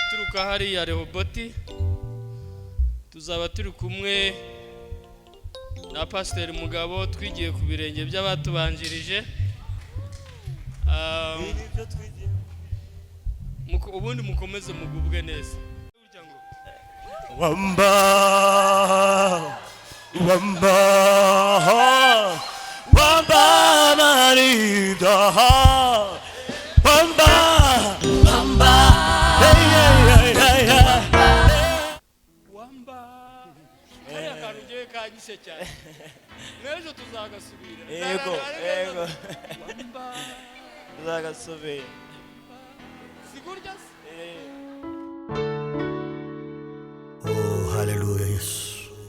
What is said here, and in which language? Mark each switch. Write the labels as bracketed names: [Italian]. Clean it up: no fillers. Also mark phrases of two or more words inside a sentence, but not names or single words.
[Kinyarwanda] tuzamuka hariya Rehoboti, tuzaba turi kumwe na Pasiteri Mugabo, twigiye ku birenge by'abatubanjirije. Ubundi mukomeze mugubwe neza. Wamba wamba wamba marida wamba wamba hey hey hey wamba aya karuje kagise cyane n'ejo tuzagasubira. Yego wamba tuzagasubira sigurya. Oh, haleluya Yesu.